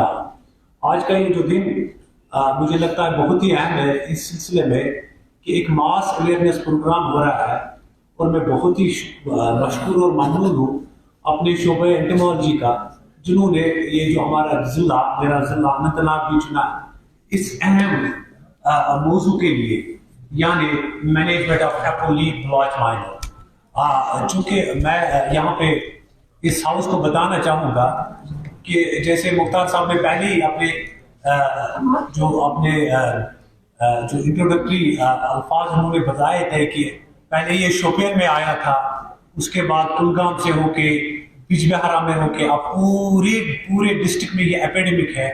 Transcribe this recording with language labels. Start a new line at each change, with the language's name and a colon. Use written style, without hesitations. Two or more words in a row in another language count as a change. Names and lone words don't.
Urdu: آج کا یہ جو دن مجھے لگتا ہے بہت ہی اہم ہے اس سلسلے میں کہ ایک
English: mass awareness programme
Urdu: ہو رہا ہے, اور میں بہت ہی مشکور اور ممنون ہوں اپنے شعبہ انٹمالوجی کا, جنہوں نے یہ جو ہمارا ضلع میرا ضلع اننت ناگ بھی چنا اس اہم موضوع کے لیے, یعنی
English: management of apple blotch miner.
Urdu: چونکہ میں یہاں پہ اس ہاؤس کو بتانا چاہوں گا کہ جیسے مختار صاحب نے پہلے ہی اپنے جو انٹروڈکٹری الفاظ انہوں نے بتائے تھے کہ پہلے یہ شوپین میں آیا تھا, اس کے بعد کلگام سے ہو کے بج بہارا میں ہو کے اب پورے ڈسٹرکٹ میں یہ ایپیڈیمک ہے.